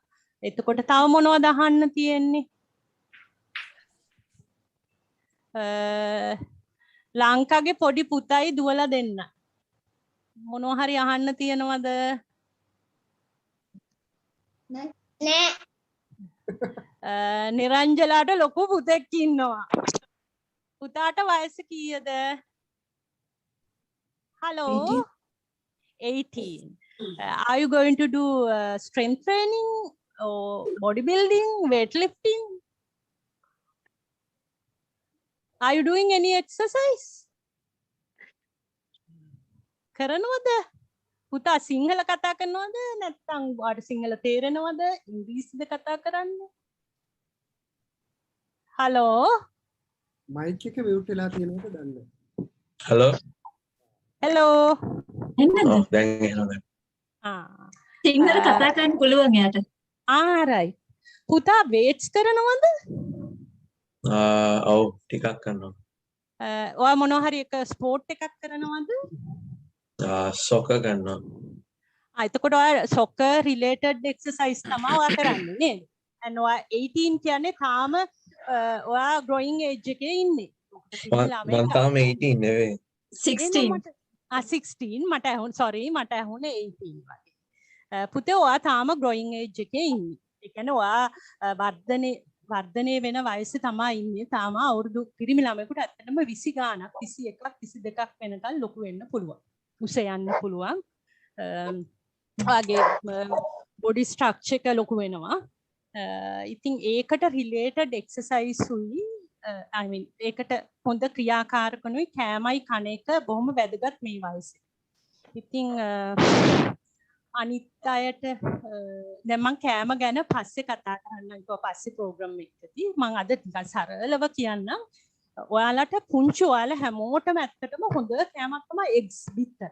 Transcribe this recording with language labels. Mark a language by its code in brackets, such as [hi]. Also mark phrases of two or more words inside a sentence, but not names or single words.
[si] එතකොට තව මොනවද අහන්න තියෙන්නේ? ලංකාගේ පොඩි පුතයි දුවලා දෙන්න. මොනවා හරි අහන්න තියෙනවද? නෑ නිරංජලාට ලොකු පුතෙක් ඉන්නවා. පුතාට වයස කීයද? [en] Hello. 18. Are you going to do strength training or bodybuilding, weightlifting? Are you doing any exercise? [si] කරනවද? පුතා සිංහල කතා කරනවද නැත්නම් ඔයාට සිංහල තේරෙනවද? ඉංග්‍රීසිද කතා කරන්නේ? Hello. Mic එක mute වෙලා තියෙනවද දන්නේ? [en] Hello. Hello. [si] Oh, දැන් එනවා. සිංහල කතා කරන්න පුළුවන් යාට. right. පුතා weights කරනවද? ඔව් ටිකක් කරනවා. ඔයා මොනවා හරි එක ස්පෝර්ට් එකක් කරනවද? සොකර් කරනවා. එතකොට ඔයා [en] soccer related exercise [si] තමයි ඔයා කරන්නේ නේද? and ඔයා 18 කියන්නේ තාම ඔයා [en] growing age [si] එකේ ඉන්නේ. මම තාම 18 නෙවෙයි. 16. 16 මට මට ඇහුනේ 18 වගේ. පුතේ ඔයා තාම [en] growing age [si] එකේ ඉන්නේ. ඒ කියන්නේ ඔයා වර්ධනය වෙන වයසේ තමයි ඉන්නේ. තාම අවුරුදු පිරිමි ළමයෙකුට ඇත්තටම 20 ගාණක් 21ක් 22ක් වෙනකන් ලොකු වෙන්න පුළුවන්. උස යන්න පුළුවන්. ඔයාගේ [en] body structure [si] එක ලොකු වෙනවා. ඉතින් ඒකට [en] related exercise [si] උයි [en] I mean [si] ඒකට හොඳ ක්‍රියාකාරකනුයි කෑමයි කන එක බොහොම වැදගත් මේ වයසේ. ඉතින් අනිත් අයට දැන් මම කෑම ගැන පස්සේ කතා කරන්නම් පස්සේ ප්‍රෝග්‍රෑම් එකකදී මම අද ටිකක් සරලව කියන්නම්. ඔයාලට පුංචි ඔයාලා හැමෝටම ඇත්තටම හොඳ කෑමක් තමයි eggs බිත්තර.